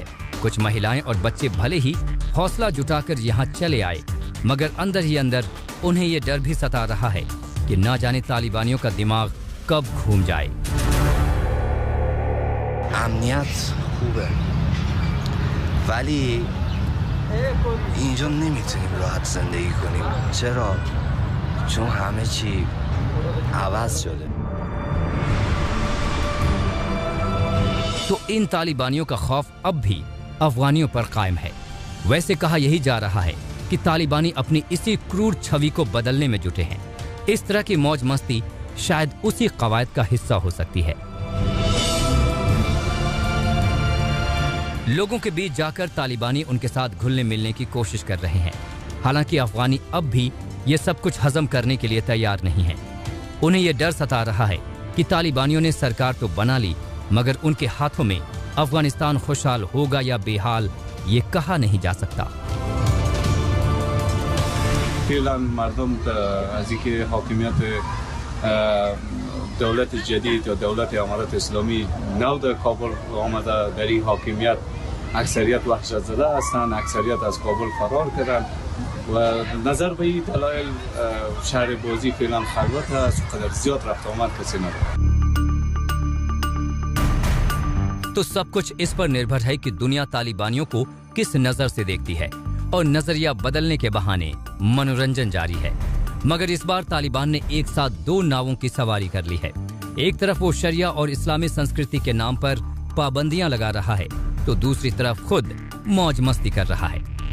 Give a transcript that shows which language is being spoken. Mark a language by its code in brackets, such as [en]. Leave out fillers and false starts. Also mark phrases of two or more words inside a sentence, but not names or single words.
[hi] कुछ महिलाएं और बच्चे भले ही हौसला जुटाकर यहाँ चले आए, मगर अंदर ही अंदर उन्हें ये डर भी सता रहा है कि ना जाने तालिबानियों का दिमाग कब घूम जाए। [fa] امنیت خوبه، ولی اینجا نمیتونیم راحت زندگی کنیم. چرا؟ چون همه چی عوض شده. [hi] तो इन तालिबानियों का खौफ अब भी अफगानियों पर कायम है। वैसे कहा यही जा रहा है कि तालिबानी अपनी इसी क्रूर छवि को बदलने में जुटे हैं। इस तरह की मौज मस्ती शायद उसी कवायद का हिस्सा हो सकती है। लोगों के बीच जाकर तालिबानी उनके साथ घुलने मिलने की कोशिश कर रहे हैं। हालांकि अफगानी अब भी ये सब कुछ हजम करने के लिए तैयार नहीं हैं। उन्हें ये डर सता रहा है कि तालिबानियों ने सरकार तो बना ली, मगर उनके हाथों में अफगानिस्तान खुशहाल होगा या बेहाल ये कहा नहीं जा सकता। [fa] دولت جدید یا دولت امارات اسلامی نو در کابل آمده، در این حاکمیت اکثریت وحشت زده هستند، اکثریت از کابل فرار کردند و نظر به این دلایل شهر بازی فعلا خلوت است، قدر زیاد رفت آمد کسی نداره। [hi] तो सब कुछ इस पर निर्भर है कि दुनिया तालिबानियों को किस नजर से देखती है, और नजरिया बदलने के बहाने मनोरंजन जारी है। मगर इस बार तालिबान ने एक साथ दो नावों की सवारी कर ली है। एक तरफ वो शरिया और इस्लामी संस्कृति के नाम पर पाबंदियां लगा रहा है, तो दूसरी तरफ खुद मौज मस्ती कर रहा है।